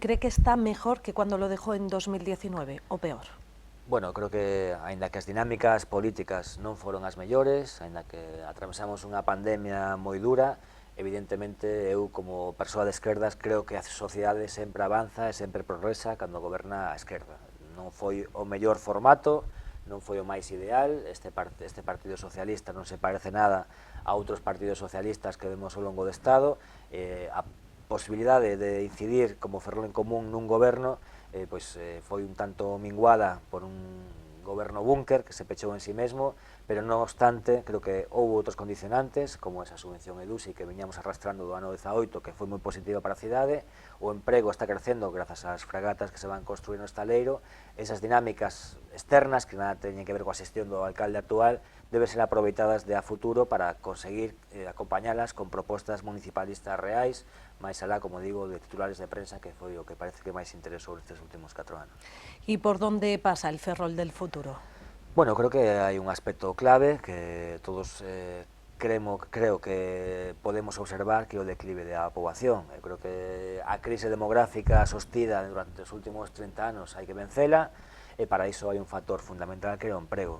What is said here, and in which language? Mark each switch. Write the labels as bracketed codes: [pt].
[es] ¿Cree que está mejor que cuando lo dejó en 2019 o peor? [gl] Bueno, creo que, aínda que as dinámicas políticas non foron as mellores, aínda que atravesamos unha pandemia moi dura, evidentemente, eu como persoa de esquerdas creo que a sociedade sempre avanza e sempre progresa cando goberna a esquerda. Non foi o mellor formato, non foi o máis ideal, este Partido Socialista non se parece nada a outros partidos socialistas que vemos ao longo do Estado, a posibilidade de incidir como Ferrol en Común nun goberno foi un tanto minguada por un goberno búnker que se pechou en sí mesmo, pero non obstante, creo que houve outros condicionantes, como esa subvención EDUSI que veníamos arrastrando do ano 18, que foi moi positiva para a cidade, o emprego está crecendo grazas ás fragatas que se van construir no estaleiro, esas dinámicas externas que nada teñen que ver coa xestión do alcalde actual, deben ser aproveitadas de a futuro para conseguir acompañalas con propostas municipalistas reais, máis alá, como digo, de titulares de prensa, que foi o que parece que máis interesou estes últimos 4 anos. [es] ¿Y por dónde pasa el Ferrol del futuro? [gl] Bueno, creo que hai un aspecto clave que todos creo que podemos observar, que é o declive da poboación. Eu creo que a crise demográfica sostida durante os últimos 30 anos hai que vencela, e para iso hai un factor fundamental que é o emprego.